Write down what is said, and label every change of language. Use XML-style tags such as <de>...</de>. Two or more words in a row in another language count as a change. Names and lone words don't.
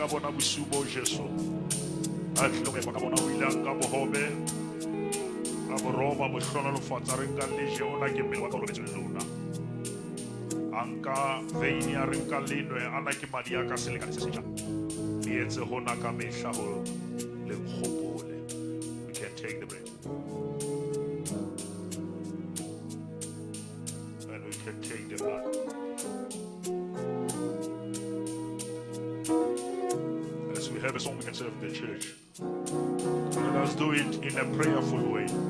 <st>busubo Jesu. Atlo me pakabona o ile ka bohobe. Ka boroma mo hlola lo fatsa re ka leje ona ke mmele wa ka o lebetse lona. Anka veini a re ka lenwe ana ke madi a ka selekane se setjha. Di etse hona ka mehla ho le khopole.</st> <en>We can take the bread. And we can take the blood. As we have a song we can serve the church. Let us do it in a prayerful way.</en>